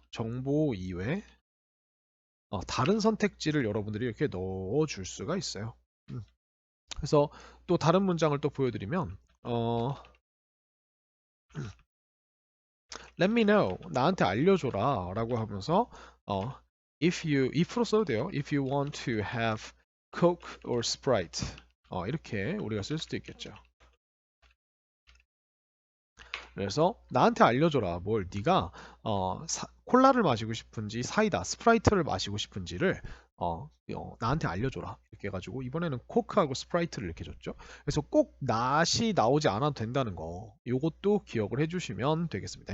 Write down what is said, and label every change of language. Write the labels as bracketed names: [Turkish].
[Korean] 정보 이외에 다른 선택지를 여러분들이 이렇게 넣어줄 수가 있어요. 그래서 또 다른 문장을 또 보여드리면 [English] Let me know. [Korean] 나한테 알려줘라 라고 하면서 if로 써도 돼요. [English] If you want to have Coke or Sprite. [Korean] 이렇게 우리가 쓸 수도 있겠죠. 그래서 나한테 알려줘라. 뭘 네가 콜라를 마시고 싶은지 사이다, 스프라이트를 마시고 싶은지를 나한테 알려줘라. 이렇게 해가지고 이번에는 코크하고 스프라이트를 이렇게 줬죠. 그래서 꼭 낫이 나오지 않아도 된다는 거, 요것도 기억을 해주시면 되겠습니다.